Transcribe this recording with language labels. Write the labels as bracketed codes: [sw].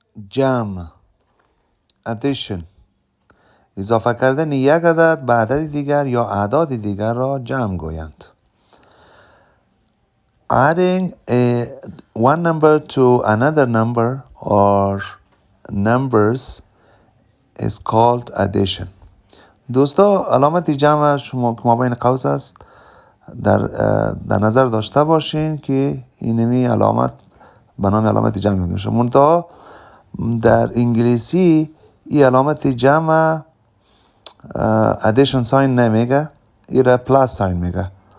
[fa] جمع addition اضافه کردن یک عدد به عدد دیگر یا اعداد دیگر را جمع گویند. [en] Adding one number to another number or numbers is called addition. [fa] دوستا علامت جمع شما که مابین قوس است در نظر داشته باشین که اینمی علامت به نام علامت جمع میشه. منتها در انگلیسی این علامت جمع addition sign نمیگه، این را plus sign میگه.